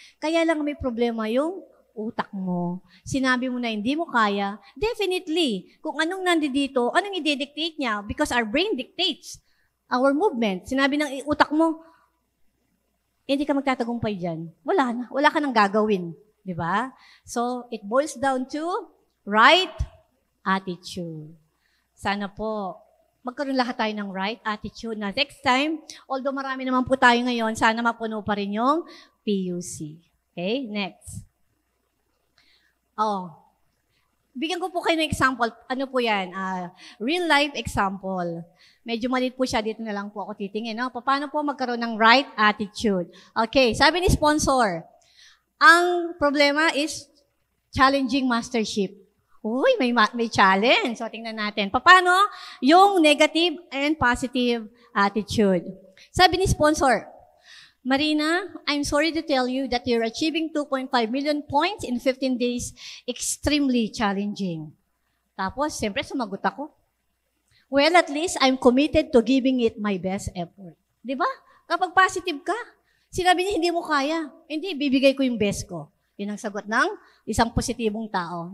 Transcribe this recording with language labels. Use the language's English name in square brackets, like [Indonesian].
[Filipino] Kaya lang may problema yung utak mo. Sinabi mo na hindi mo kaya, definitely, kung anong nandito, anong i-dictate niya? [English] Because our brain dictates our movement. [Filipino] Sinabi ng utak mo, hindi ka magtatagumpay dyan. Wala na. Wala ka nang gagawin. Di ba? [English] So, it boils down to right attitude. [Filipino] Sana po, magkaroon lahat tayo ng right attitude na next time, although marami naman po tayo ngayon, sana mapuno pa rin yung PUC. Okay? Next. Bigyan ko po kayo ng example. Ano po yan? Real life example. Medyo malit po siya. Dito na lang po ako titingin. No? Paano po magkaroon ng right attitude? Okay. Sabi ni sponsor, ang problema is challenging mastership. Uy, may challenge. So, tingnan natin. Paano yung negative and positive attitude? Sabi ni sponsor, [English] Marina, I'm sorry to tell you that you're achieving 2.5 million points in 15 days. Extremely challenging. [Filipino] Tapos, siyempre, sumagot ako. [English] Well, at least I'm committed to giving it my best effort. [Filipino] Di ba? Kapag positive ka, Sinabi niya, hindi mo kaya. Hindi, bibigay ko yung best ko. Yun ang sagot ng isang positibong tao.